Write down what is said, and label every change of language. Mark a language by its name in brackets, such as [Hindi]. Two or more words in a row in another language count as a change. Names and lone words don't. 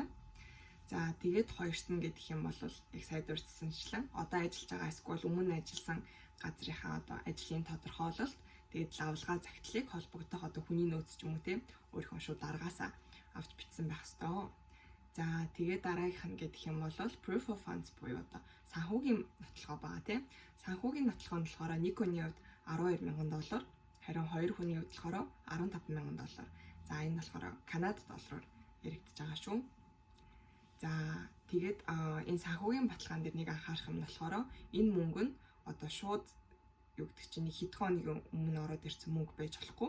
[Mongolian] За тэгээд хоёрт нь гэдэг юм бол яг сая дурдсанчлан одоо ажиллаж байгаа эсвэл өмнө ажилласан газрынхаа одоо ажлын тодорхойлолт тэгээд лавлгаа захидлыг холбогдох одоо хүний нөөц ч юм уу те өөрийнхөө шууд дараагаасаа авч бичсэн байх ёстой. За тэгээд дараагийнх нь гэдэг юм бол [English] proof of funds [Mongolian] буюу одоо санхүүгийн нотлохоо байгаа тийм. Санхүүгийн нотлохоо нь болохоор нэг хүний хувьд $12,000, харин хоёр хүний хувьд болохоор $15,000. За энэ болохоор Канад доллараар яригдж байгаа шүү. За тэгээд энэ санхүүгийн баталгаан дээр нэг анхаарах юм нь болохоор энэ мөнгө нь одоо шууд юу гэдэг чинь хэд хоногийн өмнө ороод ирсэн мөнгө байж болохгүй.